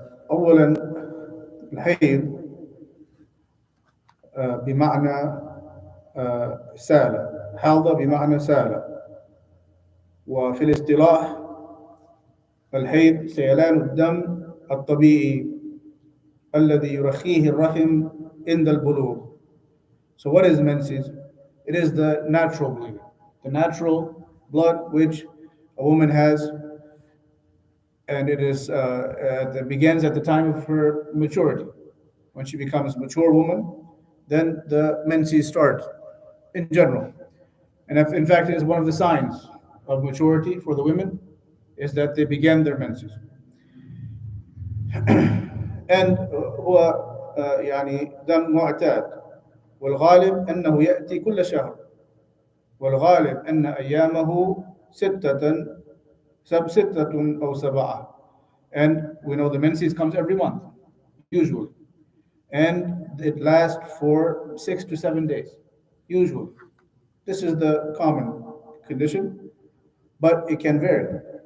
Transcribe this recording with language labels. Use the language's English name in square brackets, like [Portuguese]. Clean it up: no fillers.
[Arabic] أولا، الحيض بمعنى سالة، حاضة بمعنى سالة، وفي الاصطلاح الحيض سيلان الدم الطبيعي الذي يرخيه الرحم عند البلوغ. [English] So what is menses? It is the natural bleeding, the natural blood which a woman has, and it is that begins at the time of her maturity. When she becomes a mature woman, then the menses start in general. And in fact, it is one of the signs of maturity for the women, is that they begin their menses. And [Arabic] هو يعني دم معتاد، والغالب أنه يأتي كل شهر، والغالب أن أيامه ستة أو سبعة. [English] And we know the menses comes every month, usually. And it lasts for 6 to 7 days, usually. This is the common condition, but it can vary.